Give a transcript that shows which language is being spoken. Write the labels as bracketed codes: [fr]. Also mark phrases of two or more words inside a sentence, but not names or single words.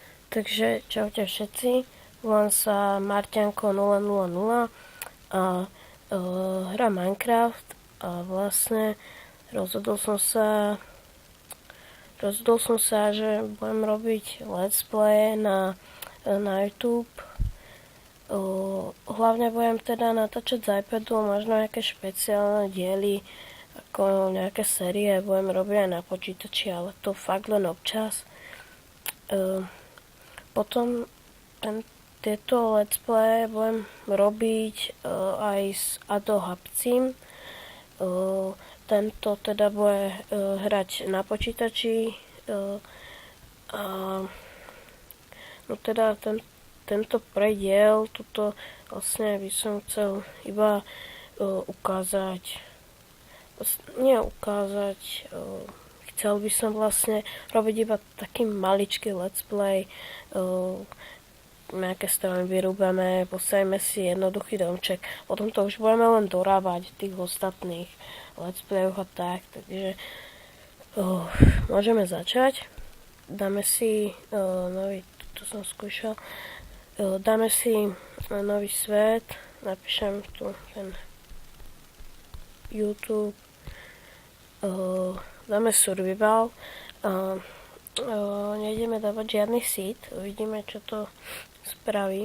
[sk] Takže čaute všetci, volám sa Marťanko 000 a hrám Minecraft a vlastne rozhodol som sa, že budem robiť [en] let's play [sk] na YouTube. Hlavne budem teda natáčať z iPadu, možno nejaké špeciálne diely, ako nejaké série budem robiť aj na počítači, ale to fakt len občas. Potom tieto [en] let's play [sk] budem robiť aj s Ado Habcim. Tento teda bude hrať na počítači. No teda tento prediel, tuto vlastne by som chcel iba chcel by som vlastne robiť iba taký maličký [en] let's play, [sk] nejaké stromy vyrúbame, postavíme si jednoduchý domček, potom to už budeme len dorábať tých ostatných [en] let's playoch [sk] a tak, takže môžeme začať. Dáme si nový, tu som skúšal, dáme si nový svet, napíšem tu ten YouTube, dáme survival, nejdeme dávať žiadny seed, uvidíme, čo to spraví.